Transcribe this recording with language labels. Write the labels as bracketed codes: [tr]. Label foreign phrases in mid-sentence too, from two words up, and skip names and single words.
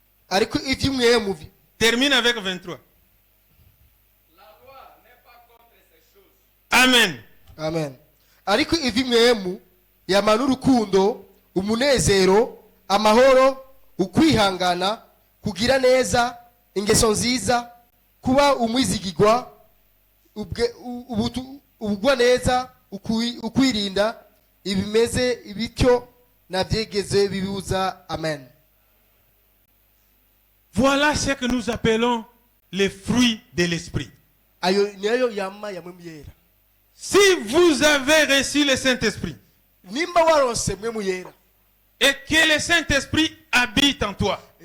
[fr] Termine avec 23. La loi n'est pas contre ces choses. Amen. Amen. [rn] Ariko ivy'imwemu yamana urukundo, umunezero, amahoro, ukwihangana, kugira neza, ingeso nziza, kuba umwizigirwa, ubugwa neza, ukwirinda, ibimeze ibityo navyegeze bibuza. Amen. [fr] Voilà ce que nous appelons les fruits de l'esprit. Si vous avez reçu le Saint-Esprit et que le Saint-Esprit habite en toi,